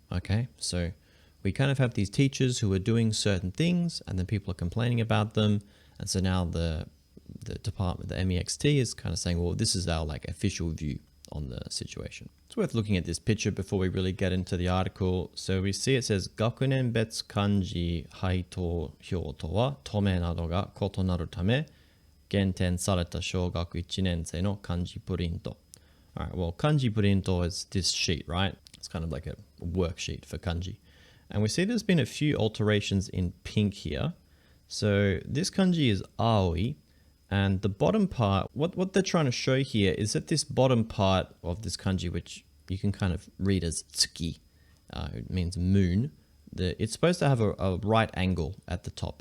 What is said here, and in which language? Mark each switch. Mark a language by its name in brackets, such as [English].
[English] Okay, so we kind of have these teachers who are doing certain things, and then people are complaining about them, and so now the department, the MEXT, is kind of saying, well, this is our like official view on the situation. It's worth looking at this picture before we really get into the article. So we see it says [Japanese] 学年別漢字配当表とはトメなどが異なるため減点された小学1年生の漢字プリント. [English] Alright, well, kanji printo is this sheet, right? It's kind of like a worksheet for kanji. And we see there's been a few alterations in pink here. So this kanji is aoi, And the bottom part, what they're trying to show here is that this bottom part of this kanji, which you can kind of read as tsuki, it means moon, it's supposed to have a right angle at the top.